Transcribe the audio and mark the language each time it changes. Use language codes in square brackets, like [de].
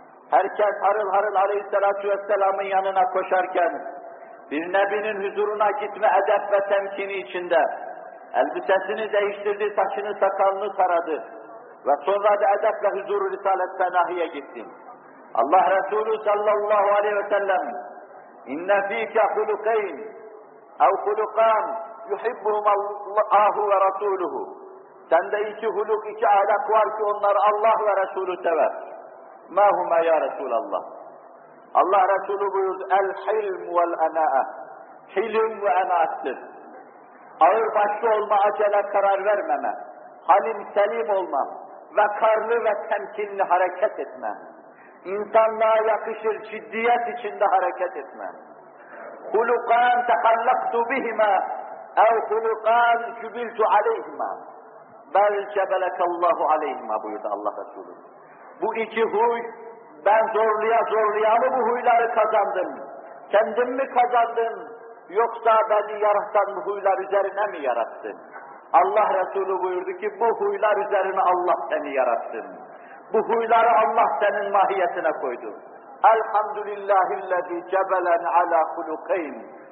[tr] Herkes harıl harıl Aleyhisselatü Vesselam'ın yanına koşarken, bir nebinin huzuruna gitme edep ve temkini içinde, elbisesini değiştirdi, saçını sakalını taradı ve sonra da edeple huzur-u risalette nahiye gittim. Allah Resulü sallallahu aleyhi ve sellem, [ar] اِنَّ ف۪يكَ خُلُقَيْنِ اَوْ خُلُقَانِ يُحِبُّهُمَ اللّٰهُ وَرَسُولُهُ [tr] Sende iki huluk, iki ahlak var ki onları Allah ve Resulü sever. [ar] مَا هُمَا يَا رَسُولَ اللّٰهُ [tr] Allah Resulü buyurdu, [ar] اَلْحِلْمُ وَالْاَنَاءَ [tr] Hilm ve enaattir. Ağırbaşlı olma, acele karar vermeme, halim selim olma, vakarlı ve temkinli hareket etme, insanlığa yakışır ciddiyet içinde hareket etme. [ar] خُلُقَانْ تَحَلَّقْتُ بِهِمَا اَوْ خُلُقَانْ جُبِلْتُ عَلَيْهِمَا بَلْ جَبَلَكَ اللّٰهُ عَلَيْهِمَا [tr] buyurdu Allah Resulü. Bu iki huy, ben zorluya zorluya mı bu huyları kazandım? Kendim mi kazandım? Yoksa beni yaratan bu huylar üzerine mi yarattın? Allah Resulü buyurdu ki, bu huylar üzerine Allah seni yarattın. Bu huyları Allah senin mahiyetine koydu. [ar] Elhamdülillahillezî cebelen alâ hulukayn.